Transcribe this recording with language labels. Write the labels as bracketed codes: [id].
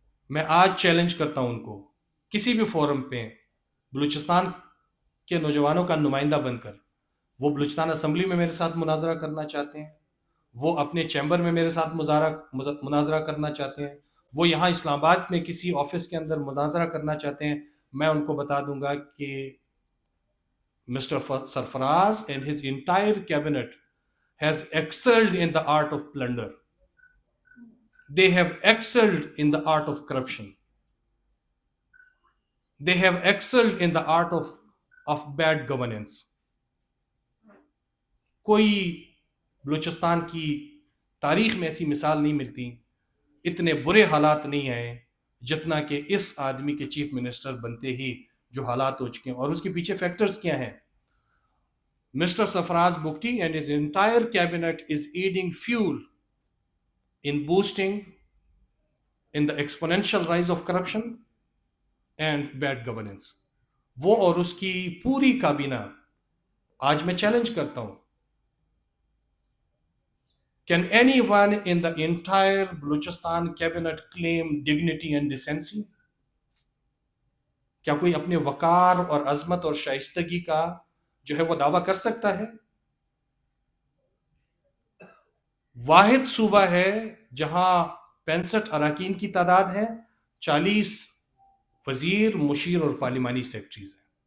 [ur] میں آج چیلنج کرتا ہوں ان کو، کسی بھی فورم پہ بلوچستان کے نوجوانوں کا نمائندہ بن کر، وہ بلوچستان اسمبلی میں میرے ساتھ مناظرہ کرنا چاہتے ہیں، وہ اپنے چیمبر میں میرے ساتھ مناظرہ کرنا چاہتے ہیں، وہ یہاں اسلام آباد میں کسی آفس کے اندر مناظرہ کرنا چاہتے ہیں، میں ان کو بتا دوں گا کہ mister Sarfaraz [en] And his entire cabinet has excelled in the art of plunder. They have excelled in the art of corruption. They have excelled in the art of bad governance. [ur] کوئی بلوچستان کی تاریخ میں ایسی مثال نہیں ملتی، اتنے برے حالات نہیں آئے جتنا کہ اس آدمی کے چیف منسٹر بنتے ہی جو حالات ہو چکے ہیں. اور اس کے پیچھے فیکٹرز کیا ہیں؟ [en] Mister Sarfaraz Bugti and his entire cabinet is aiding fuel in boosting in the exponential rise of corruption and bad governance. [ur] وہ اور اس کی پوری کابینہ، آج میں چیلنج کرتا ہوں، [en] can anyone in the entire Balochistan cabinet claim dignity and decency? [ur] کیا کوئی اپنے وقار اور عظمت اور شائستگی کا جو ہے وہ دعویٰ کر سکتا ہے؟ واحد صوبہ ہے جہاں 65 اراکین کی تعداد ہے، 40 وزیر، مشیر اور پارلیمانی سیکرٹریز ہیں.